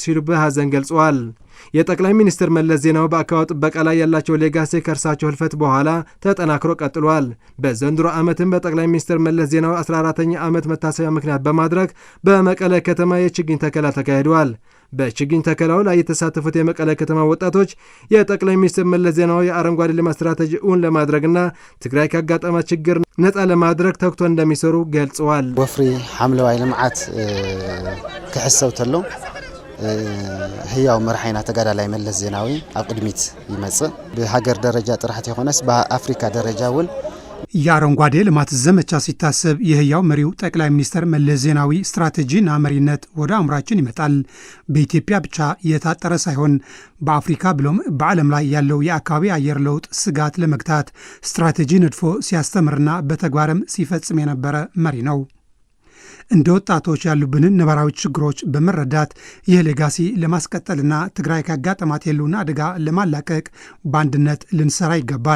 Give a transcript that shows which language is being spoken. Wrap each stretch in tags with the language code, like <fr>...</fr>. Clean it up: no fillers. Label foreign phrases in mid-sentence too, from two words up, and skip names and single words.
<am>ሲሉ በሀዘን ገልጸዋል። የጠቅላይ ሚኒስትር መለስ ዜናዊ በአካባቢ ጥበቃ ላይ ያላቸው ሌጋሲ ከእርሳቸው ህልፈት በኋላ ተጠናክሮ ቀጥሏል። በዘንድሮ ዓመትም በጠቅላይ ሚኒስትር መለስ ዜናዊ 14ኛ ዓመት መታሰቢያ ምክንያት በማድረግ በመቀለ ከተማ የችግኝ ተከላ ተካሂዷል። በችግኝ ተከላው ላይ የተሳተፉት የመቀለ ከተማ ወጣቶች የጠቅላይ ሚኒስትር መለስ ዜናዊ የአረንጓዴ ልማት ስትራቴጂ እውን ለማድረግና ትግራይ ካጋጠማ ችግር ነፃ ለማድረግ ተግቶ እንደሚሰሩ ገልጸዋል።</am> <ti>ወፍሪ ሐምለዋይ ልምዓት ክሕሰብ ተሎ ህያው መርሐይና ተጋዳላይ መለስ ዜናዊ ኣብ ቅድሚት ይመጽእ</ti> <am>በሀገር ደረጃ</am> <ti>ጥራሕት ይኾነስ</ti> <am>በአፍሪካ ደረጃ</am> <ti>እውን</ti> <am>የአረንጓዴ ልማት ዘመቻ ሲታሰብ የህያው መሪው ጠቅላይ ሚኒስትር መለስ ዜናዊ ስትራቴጂና መሪነት ወደ አእምሯችን ይመጣል። በኢትዮጵያ ብቻ የታጠረ ሳይሆን በአፍሪካ ብሎም በዓለም ላይ ያለው የአካባቢ አየር ለውጥ ስጋት ለመግታት ስትራቴጂ ነድፎ ሲያስተምርና በተግባርም ሲፈጽም የነበረ መሪ ነው። እንደ ወጣቶች ያሉብንን ነባራዊ ችግሮች በመረዳት ይህ ሌጋሲ ለማስቀጠልና ትግራይ ካጋጠማት የሉና አደጋ ለማላቀቅ በአንድነት ልንሰራ ይገባል።</am>